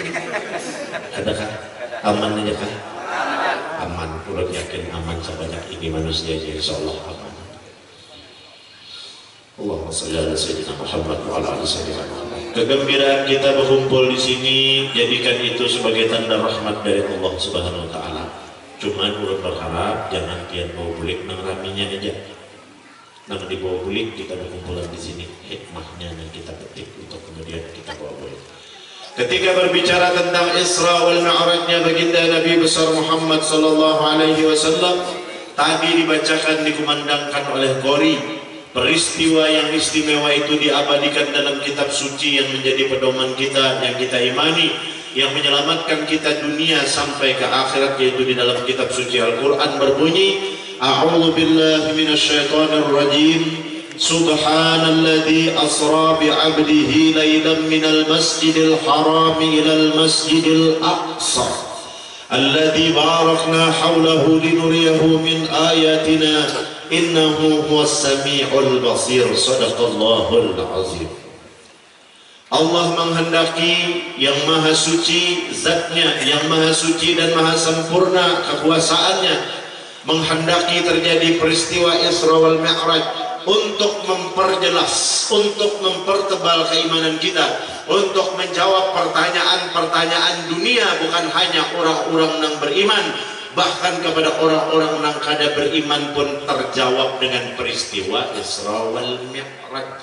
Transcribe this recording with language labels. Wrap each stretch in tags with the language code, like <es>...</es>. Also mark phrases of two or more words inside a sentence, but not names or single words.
<id>Ada kan? Aman aja kan? Aman, urut yakin aman sebanyak ini manusia jadi insyaallah aman.</id> <ar>اللهم صل على سيدنا محمد وعلى آل سيدنا محمد.</ar> <id>Kegembiraan kita berkumpul di sini, jadikan itu sebagai tanda rahmat dari</id> <ar>الله سبحانه وتعالى.</ar> <bjn>Cuman urut berharap jangan kian bawa bulik nang raminya aja. Nang dibawa bulik kita berkumpulan di sini, hikmahnya yang kita petik untuk kemudian kita bawa bulik.</bjn> <id>Ketika berbicara tentang Isra wal Mi'rajnya baginda Nabi besar Muhammad</id> <ar>صلى الله عليه وسلم,</ar> <id>tadi dibacakan dikumandangkan oleh qori. Peristiwa yang istimewa itu diabadikan dalam kitab suci yang menjadi pedoman kita yang kita imani, yang menyelamatkan kita dunia sampai ke akhirat, yaitu di dalam kitab suci Al-Qur'an berbunyi,</id> <ar>أعوذ بالله من الشيطان الرجيم. سبحان الذي أسرى بعبده ليلا من المسجد الحرام إلى المسجد الأقصى الذي باركنا حوله لنريه من آياتنا إنه هو السميع البصير. صدق الله العظيم. Allah menghendaki yang maha suci zatnya, yang maha suci dan maha sempurna kekuasaannya, menghendaki terjadi peristiwa Isra wal Mi'raj untuk memperjelas, untuk mempertebal keimanan kita, untuk menjawab pertanyaan-pertanyaan dunia, bukan hanya orang-orang yang beriman, bahkan kepada orang-orang yang kada beriman pun terjawab dengan peristiwa Isra wal Mi'raj.</ar>